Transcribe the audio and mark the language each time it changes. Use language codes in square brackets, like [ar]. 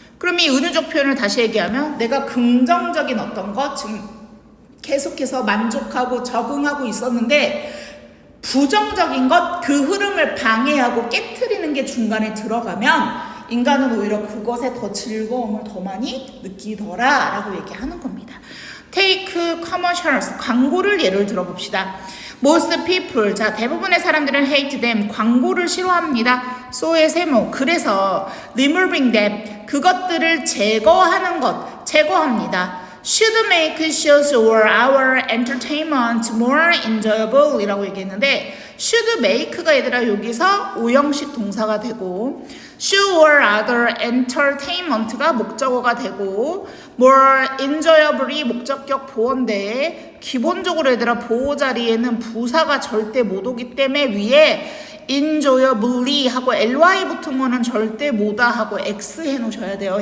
[ko] 그럼 이 은유적 표현을 다시 얘기하면 내가 긍정적인 어떤 것, 지금 계속해서 만족하고 적응하고 있었는데 부정적인 것, 그 흐름을 방해하고 깨트리는 게 중간에 들어가면 인간은 오히려 그것에 더 즐거움을 더 많이 느끼더라 라고 얘기하는 겁니다. [en] Take commercials, [ko] 광고를 예를 들어봅시다. [en] Most people, [ko] 자 대부분의 사람들은 [en] hate them, [ko] 광고를 싫어합니다. so의 세모, 그래서 [en] removing them, [ko] 그것들을 제거하는 것, 제거합니다. [en] Should make shows or our entertainment more enjoyable [ko] 이라고 얘기했는데 should make가 얘들아 여기서 오형식 동사가 되고 should or other entertainment가 목적어가 되고 more enjoyable이 목적격 보어인데 기본적으로 얘들아 보호 자리에는 부사가 절대 못 오기 때문에 위에 enjoyably 하고 ly 붙은 거는 절대 못다 하고 x 해놓으셔야 돼요.